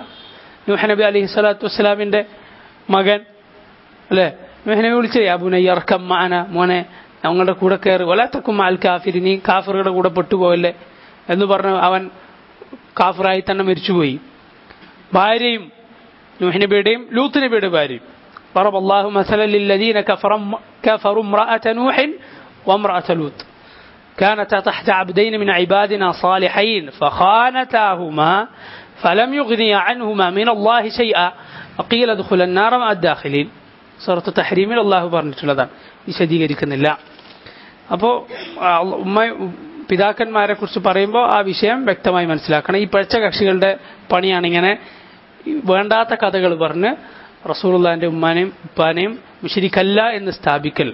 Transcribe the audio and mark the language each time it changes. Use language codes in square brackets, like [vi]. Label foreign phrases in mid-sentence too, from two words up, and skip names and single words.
[ml] നൂഹ് നബി [ar] عليه الصلاة والسلام [ml] മകൻ അല്ലേ, നൂഹ് നബി വിളിച്ചു, [ar] يا بني اركب معنا, [ml] മോനെ ഞങ്ങളുടെ കൂടെ കയറി, [ar] ولا تكن مع الكافرين, [ml] നീ കാഫിറുകളുടെ കൂടെ പെട്ടുപോകല്ലേ എന്ന് പറഞ്ഞു അവൻ കാഫിറായി തന്നെ മരിച്ചുപോയി. ഭാര്യയും നൂഹ് നബിയുടെയും ലൂത്ത് നബിയുടെ ഭാര്യയും, [ar] ضرب الله مثلا للذين كفروا امرأة نوح وامرأة لوط كانتا تحت عبدين من عبادنا صالحين فخانتاهما فلم يغنيا عنهما من الله شيئا وقيل ادخلا النار مع الداخلين. [ml] സൂറത്ത് തഹ്രീമിൽ അള്ളാഹു പറഞ്ഞിട്ടുള്ളതാണ്, വിശദീകരിക്കുന്നില്ല. അപ്പോൾ പിതാക്കന്മാരെ കുറിച്ച് പറയുമ്പോൾ ആ വിഷയം വ്യക്തമായി മനസ്സിലാക്കണം. ഈ പഴച്ച കക്ഷികളുടെ പണിയാണ് ഇങ്ങനെ വേണ്ടാത്ത കഥകൾ പറഞ്ഞ് റസൂലുള്ളാഹിന്റെ ഉമ്മാനെയും ഉപ്പാനെയും മുശ്രിക്കല്ല എന്ന് സ്ഥാപിക്കൽ.